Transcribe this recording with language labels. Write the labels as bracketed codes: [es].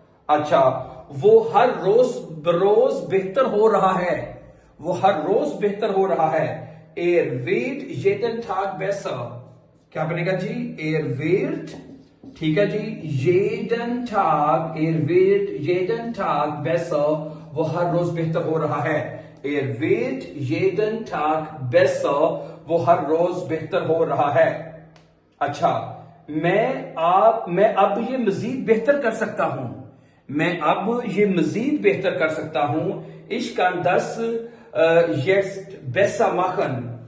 [hi] अच्छा, वो हर रोज बेहतर हो रहा है. वो हर रोज बेहतर हो रहा है. [de] Er wird jeden Tag besser. [hi] क्या बनेगा जी? [de] Er wird, [hi] ठीक है जी, [de] jeden Tag, er wird jeden Tag besser. [hi] वो हर रोज बेहतर हो रहा है. [de] Er wird jeden Tag besser. [hi] वो हर रोज बेहतर हो रहा है. अच्छा, मैं अब ये मजीद बेहतर कर सकता हूं. मैं अब ये मजीद बेहतर कर सकता हूं. [de] Ich kann das jetzt besser machen.